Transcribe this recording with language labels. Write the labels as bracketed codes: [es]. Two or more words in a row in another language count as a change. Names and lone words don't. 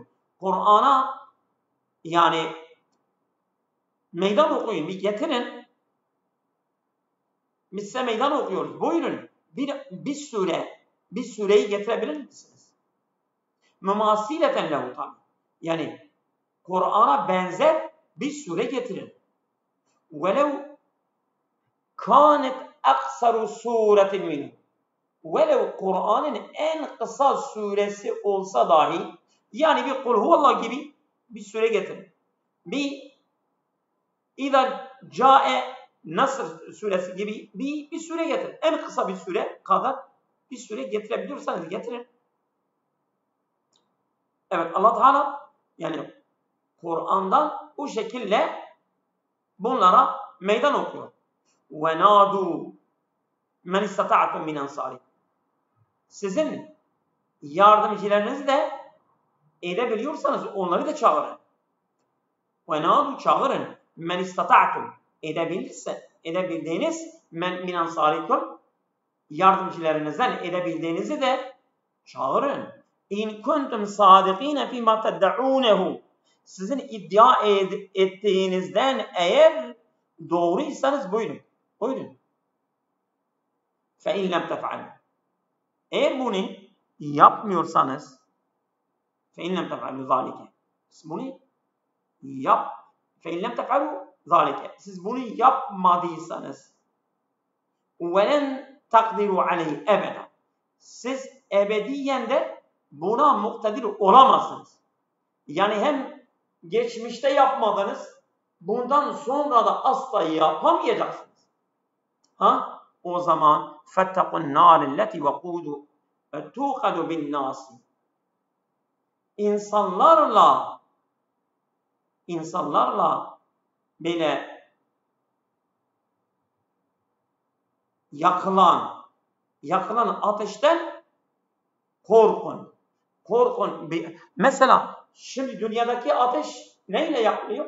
[tr] Kur'an'a yani meydan okuyun. Bir getirin. Biz size meydan okuyoruz. Buyurun. Bir sureyi getirebilir misiniz? [ar] مماثلة له [tr] tabi. Yani Kur'an'a benzer bir sure getirin. [ar] وَلَوْ كَانَتْ اَقْصَرُ سُورَةٍ مِنْهُ [tr] Velev Kur'an'ın en kısa suresi olsa dahi, yani bir Kul Huvallah gibi bir sure getirin. Bir İza Câe Nasr suresi gibi bir sure getirin. En kısa bir sure kadar bir sure getirebiliyorsanız getirin. Evet, Allah Teala yani Kur'an'dan bu şekilde bunlara meydan okuyor. [ar] وَنَادُوا مَنْ اِسْتَطَعْتُمْ مِنْ اَنْصَارِكُمْ [tr] Sizin yardımcılarınızı da edebiliyorsanız onları da çağırın. وَنَادُوا çağırın. [ar] مَنْ اِسْتَطَعْتُمْ [tr] edebildiğiniz [ar] مِنْ اَنْصَارِكُمْ [tr] yardımcılarınızdan edebildiğinizi de çağırın. [ar] اِنْ كُنْتُمْ صَادِقِينَ فِي مَا تَدَّعُونَهُ [tr] Sizin iddia ettiğinizden eğer doğruysanız buyurun. Buyurun. [ar] فَاِنْ لَمْ تَفْعَلُوا [tr] Eğer bunu yapmıyorsanız [ar] فَاِنْ لَمْ تَفْعَلُوا ذَٰلِكَ [tr] Siz bunu [ar] فَاِنْ لَمْ تَفْعَلُوا ذَٰلِكَ [tr] Siz bunu yapmadıysanız [ar] وَلَنْ تَقْدِرُوا عَلَيْهِ اَبَدًا [tr] Siz ebediyen de buna muktedir olamazsınız. Yani hem geçmişte yapmadınız, bundan sonra da asla yapamayacaksınız. O zaman [ar] فَاتَّقُوا النَّارِ الَّتِي وَقُودُ تُوْقَدُ بِالنَّاسِ [tr] İnsanlarla böyle yakılan ateşten korkun. Korkun. Mesela şimdi dünyadaki ateş neyle yakılıyor?